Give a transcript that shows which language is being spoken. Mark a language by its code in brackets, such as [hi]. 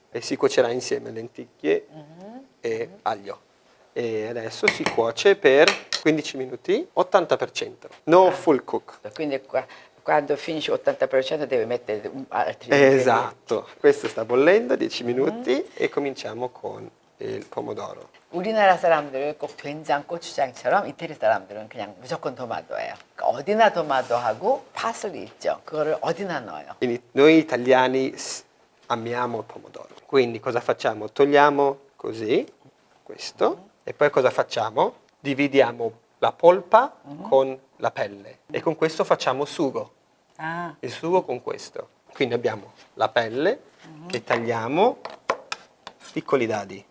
[it] E si cuocerà insieme lenticchie e aglio. E adesso si cuoce per 15 minuti, 80%. [en] No full cook. [it] Quindi quando finisce 80% deve mettere altri ingredienti. Esatto. Questo sta bollendo 10 minuti e cominciamo con il pomodoro. [ko] 우리나라 사람들은 꼭 된장, 고추장처럼 이태리 사람들은 그냥 무조건 도마도예요. 그러니까 어디나 도마도하고 파슬리 있죠. 그거를 어디나 넣어요. [it] Quindi noi italiani amiamo il pomodoro. Quindi cosa facciamo? Togliamo così questo e poi cosa facciamo? Dividiamo la polpa con la pelle e con questo facciamo sugo. Il sugo con questo. Quindi abbiamo la pelle che tagliamo piccoli dadi.